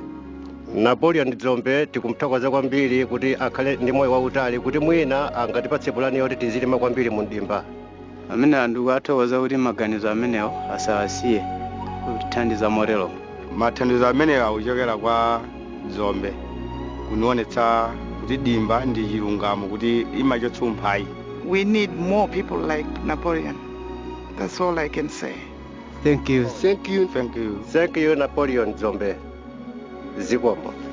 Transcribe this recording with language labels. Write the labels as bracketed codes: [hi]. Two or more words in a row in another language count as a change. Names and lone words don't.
[ny] Napoleon Nzombe tikumuthokoza kwambiri kuti akhale ndi moyo wautali kuti mwina angatipatse pulani yoti tizilima kwambiri mu dimba. Amene anthu athokoza kuti maganizo amenewo asawasiye kuthandiza morelo. Mathandizo amenewa akuchokera kwa Nzombe kunionetsa kuti dimba ndi chilungamo kuti imachotsa umphawi. [en] We need more people like Napoleon. That's all I can say. Thank you. Thank you. Thank you. Thank you, [ny] Napoleon Nzombe. Zikomo.